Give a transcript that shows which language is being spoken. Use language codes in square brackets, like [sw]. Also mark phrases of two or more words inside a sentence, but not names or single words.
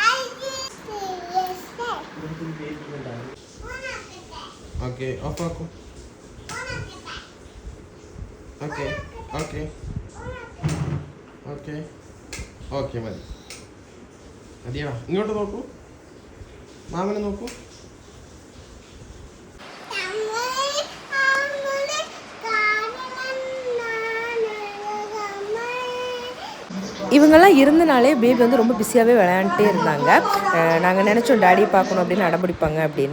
[ml] ഓക്കേ ഓഫ് ആക്കൂ. ഓക്കേ ഓക്കേ ഓക്കേ ഓക്കേ മതി മതിയാ. ഇങ്ങോട്ട് നോക്കൂ, മാമനെ നോക്കൂ. [ta] இவங்கெல்லாம் இருந்தனாலே பேபி வந்து ரொம்ப பிஸியாகவே விளையாண்டுட்டே இருந்தாங்க. நாங்கள் நினச்சோம் டேடி பார்க்கணும் அப்படின்னு அடம்பிடிப்பாங்க அப்படின்னு.